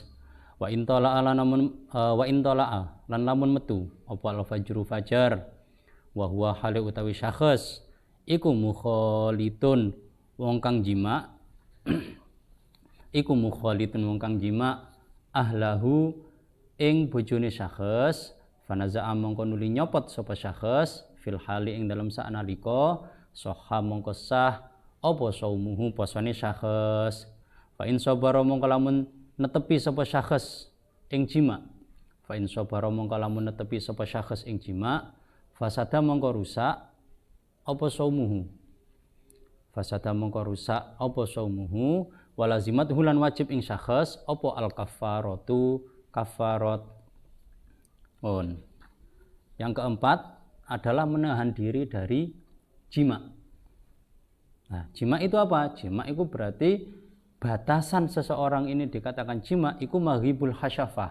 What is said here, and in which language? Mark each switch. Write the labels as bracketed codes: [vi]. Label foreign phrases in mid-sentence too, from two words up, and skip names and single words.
[ar] Wa in tala'a [jv] lan lamun metu apa al-fajru fajar [ar] wa huwa [jv] hale utawi syakhs iku mukhalitun wong kang jima' iku mukhalitun wong kang jima' ahlahu ing bojone syakhs fanaza'a mongko nuli nyopot sapa syakhs [ar] fil hali [jv] ing dalam sanalika sahha mongko sah apa saumuhu posone syakhs. [ar] Fa in sabara [jv] mongko lamun netepi sapa syakhs ing jima' [ar] fa in sabara [jv] mongko lamun netepi sapa syakhs ing jima' fasada mongko rusak apa saumuhu fasada mongko rusak apa saumuhu walazimat hulan wajib ing syakhs apa [ar] al kafaratu [jv] kafarat. [id] Yang keempat adalah menahan diri dari jima'. Nah, jima' itu apa? Jima' itu berarti batasan seseorang ini dikatakan jima' itu [ar] maghibul hasyafah.